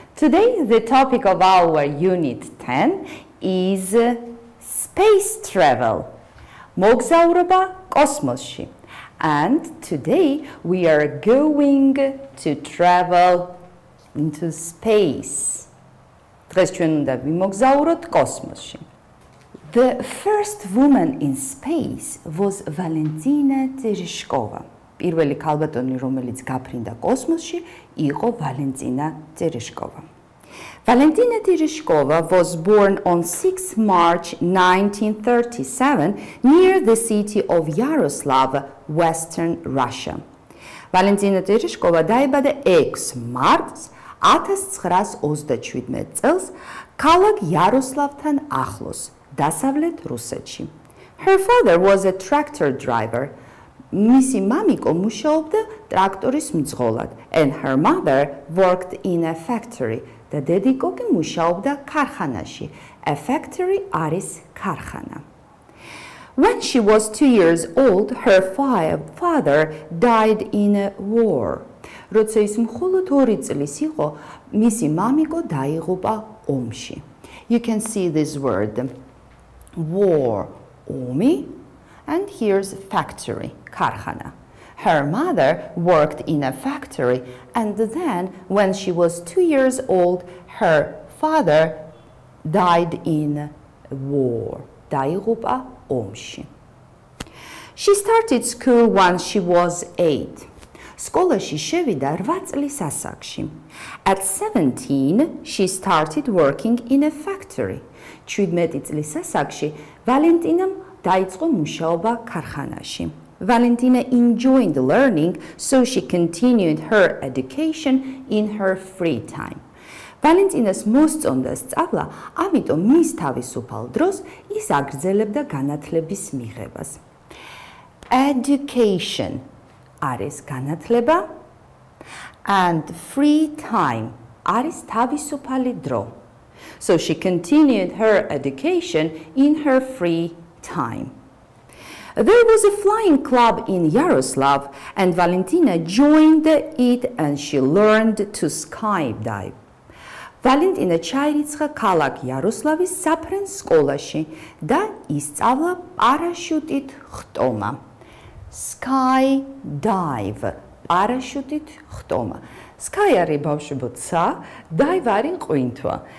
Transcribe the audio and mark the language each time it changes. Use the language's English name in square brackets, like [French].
[English] Today the topic of our unit 10 is space travel. [Georgian] მოგზაურობა კოსმოსში. [English] And today we are going to travel into space. [Georgian] დღეს ჩვენ უნდა ვიმოგზაუროთ კოსმოსში. [English] The first woman in space was Valentina Tereshkova. [Georgian] პირველი ქალბატონი, რომელიც გაფრინდა კოსმოსში, იყო Valentina Tereshkova. [English] Valentina Tereshkova was born on 6 March 1937 near the city of Yaroslav, Western Russia. [Georgian] Valentina Tereshkova დაიბადა 6 მარტს 1937 წელს ქალაქ იაროსლავთან ახლოს, დასავლეთ რუსეთში. [English] Her father was a tractor driver. [Georgian] მისი მამიკო მუშაობდა ტრაქტორის მძღოლად, [English] and her mother worked in a factory. [Georgian] და დედიკო კი მუშაობდა ქარხანაში. [English] A factory [Georgian] არის ქარხანა. [English] When she was 2 years old, her father died in a war. [Georgian] როცა ის მხოლოდ 2 წლის იყო, მისი მამიკო დაიღუპა ომში. [English] You can see this word war, ომი, and here's factory, ქარხანა. Her mother worked in a factory, and then when she was 2 years old, her father died in war. [Georgian] დაიღუპა ომში. [English] She started school once she was 8. [Georgian] სკოლაში შევიდა 8 წლის ასაკში. [English] At 17, she started working in a factory. [Georgian] 17 წლის ასაკში ვალენტინამ დაიწყო მუშაობა ქარხანაში. [English] Valentina enjoyed learning, so she continued her education in her free time. [Georgian] Valentina's მოსწონდა სწავლა, ამიტომ მის თავისუფალ დროს ის აგრძელებდა განათლების მიღებას. Education არის განათლება [English] and free time [Georgian] არის თავისუფალი დრო. [English] So she continued her education in her free time. There was a flying club in Yaroslav, and Valentina joined it and she learned to skydive. [Georgian] Valentina ჩაირიცხა ქალაქ იაროსლავის საფრენ სკოლაში და ისწავლა პარაშუტით ხტომა. Skydive, პარაშუტით ხტომა. Sky არის ბავშვებო ცა, dive არის ყვინთვა.